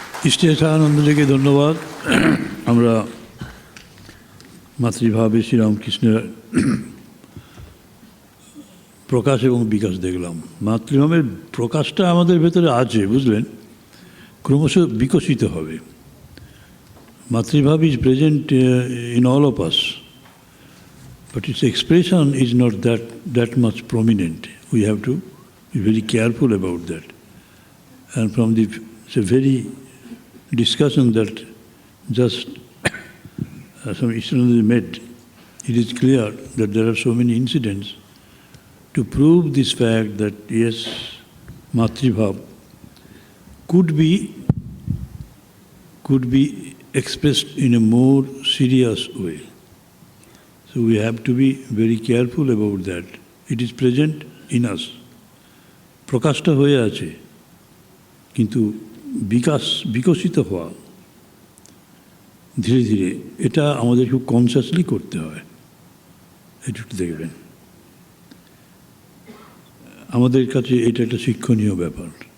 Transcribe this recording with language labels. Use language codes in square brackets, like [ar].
[bn] ইষ্টেশানন্দজিকে ধন্যবাদ। আমরা মাতৃভাবে শ্রীরামকৃষ্ণের প্রকাশ এবং বিকাশ দেখলাম। মাতৃভাবের প্রকাশটা আমাদের ভেতরে আছে, বুঝলেন, ক্রমশ বিকশিত হবে। [en] মাতৃভাব is present in all of us, but its expression is not that much prominent. We have to be very careful about that. And from the very discussion that just some Ishtarananda made, it is clear that there are so many incidents to prove this fact that yes, Matribhav could be expressed in a more serious way. So we have to be very careful about that. It is present in us. [bn] প্রকাশটা হয়ে আছে, কিন্তু বিকশিত হওয়া ধীরে ধীরে, এটা আমাদের খুব কনসিয়াসলি করতে হয়। একটু দেখবেন, আমাদের কাছে এটা একটা শিক্ষণীয় ব্যাপার।